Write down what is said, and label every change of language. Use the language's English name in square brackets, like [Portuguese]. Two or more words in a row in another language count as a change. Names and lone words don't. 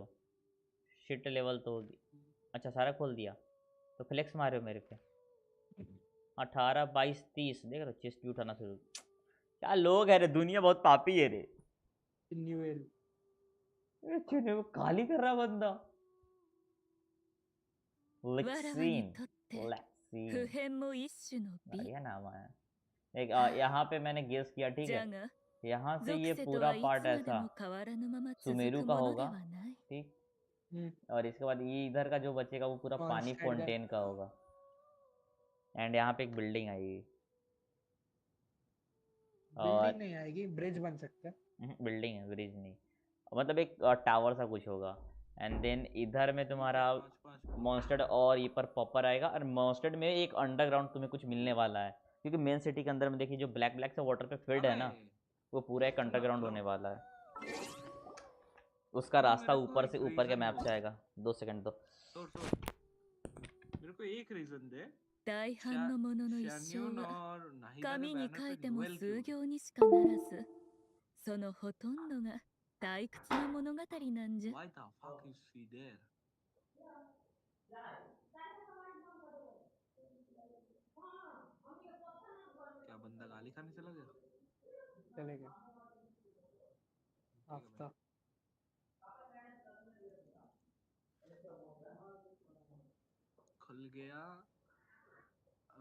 [Hindi] शिट लेवल तो होगी। अच्छा सारा खोल दिया तो फ्लेक्स मारे हो मेरे पे। 18 22 30 देख रहे हो, चेस्ट भी उठाना शुरू। क्या लोग है रे, दुनिया बहुत पापी है रे। न्यू एल वो खाली कर रहा बंदा। [Japanese] わらわ लेक्सीन にとって普 लेक्सीन 遍も一種の美 [Hindi] बढ़िया नाम है। एक यहाँ पे मैंने गेस किया ठीक [Japanese] じゃ [Hindi] है, [Japanese] が [Hindi] यहाँ से [Japanese] 属 [Hindi] ये [Japanese] 性と [Hindi] पूरा [Japanese] はいつ [Hindi] पार्ट [Japanese] まで [Hindi] ऐसा [Japanese] も変わらぬまま続 [Hindi] सुमेरु [Japanese] く [Hindi] का [Japanese] もので [Hindi] होगा [Japanese] はない [Hindi] ठीक, और इसके बाद ये इधर का जो बचेगा वो पूरा कौन पानी सा side का? फाउंटेन का होगा। एंड यहाँ पे एक बिल्डिंग आएगी और बिल्डिंग नहीं आएगी, ब्रिज बन सकता है। बिल्डिंग है, ब्रिज नहीं, मतलब एक टावर सा कुछ होगा। [English] and then [Hindi] इधर में तुम्हारा मॉन्स्टर्ड और ये पर पॉपर आएगा, और मॉन्स्टर्ड में एक अंडरग्राउंड तुम्हें कुछ मिलने वाला है, क्योंकि [English] main city [Hindi] के अंदर में देखिए जो ब्लैक ब्लैक से वाटर पे फील्ड है ना, वो पूरा एक अंडरग्राउंड होने वाला है। उसका रास्ता ऊपर से ऊपर के मैप से आएगा। 2 सेकंड दो। मेरे को एक रीजन दे। [Japanese] 大半のものの一生 शैन्यून は [Hindi] और नाहिदा के [Japanese] 紙に [Hindi] बैनर [Japanese] 書い [Hindi] पे [Japanese] ても नोएल 数 [Hindi] क्यों? [Japanese] 行にしかならずそのほとんどが退屈な物語なんじゃ [English] Why the fuck is she there? [Hindi] क्या बंदा गाली खाने चला गया? चले गए आफ्ता। खुल गया अब